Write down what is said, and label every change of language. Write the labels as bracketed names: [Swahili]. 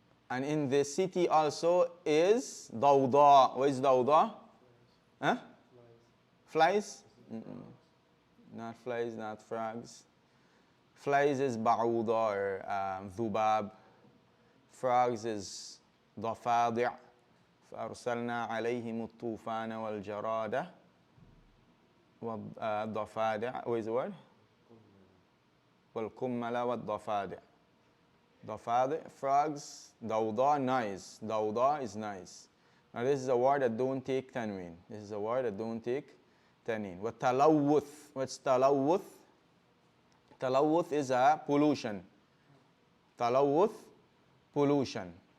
[English] And in the city also is ضوضاء. What is ضوضاء? Huh? Flies? Not flies, not frogs. Flies is بعوضة or ذباب. Frogs is ضفادع. [Arabic] فأرسلنا عليهم الطوفان والجراد والضفادع. [English] What is the word? [Arabic] والقمل والضفادع. [English] ضفادع, frogs, ضوضاء, noise. ضوضاء is nice. Now this is a word that don't take tanween. This is a word that don't take tanween. [Arabic] وَالتَّلَوُّث. [English] What's [Arabic] تلوث? [English] تلوث is a pollution. تلوث, pollution.